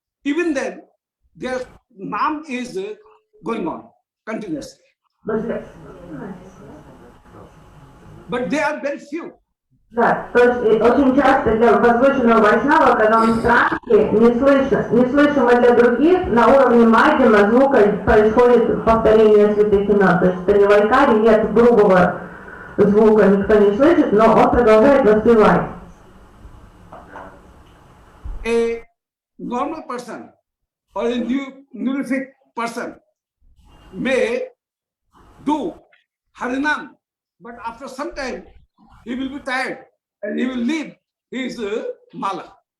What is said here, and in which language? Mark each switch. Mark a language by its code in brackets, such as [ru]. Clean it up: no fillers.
[en] Even then, their Nam is going on continuously. But they are very few. [ru] Да, то есть очень часто для возвышенного вайшнава, когда он в трансе, неслышимо для других, на уровне мадьяма звука происходит повторение святых имен. То есть при вайкаре нет грубого звука, никто не слышит, но он продолжает воспевать. [en] A normal person or a neophyte person may do Harinam, but after some time he will be tired and he will leave his mala.